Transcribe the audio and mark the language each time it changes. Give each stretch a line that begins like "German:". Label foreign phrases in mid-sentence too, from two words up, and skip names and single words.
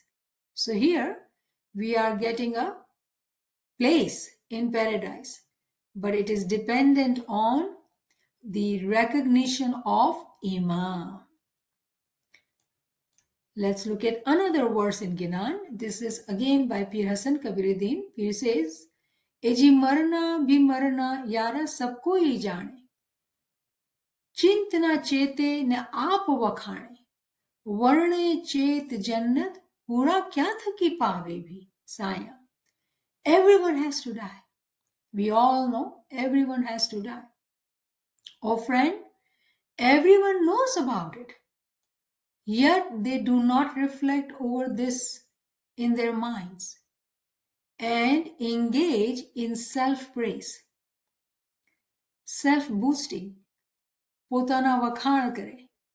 English: So here we are getting a place in paradise, but it is dependent on the recognition of Imam. Let's look at another verse in Ginan. This is again by Pir Hassan Kabiruddin. Pir says,
Hindi: एजी मरना भी मरना यारा सबको ही जाने.
Gujarati: ચિંતના ચેતે ને આપ વખાણે. વરને ચેત જન્નત પૂરા ક્યા થકી પાવે ભી. Saya.
English: Everyone has to die. We all know everyone has to die. Oh friend, everyone knows about it. Yet they do not reflect over this in their minds and engage in self-praise, self-boosting,
Gujarati: પોતાના વખાણ કરે.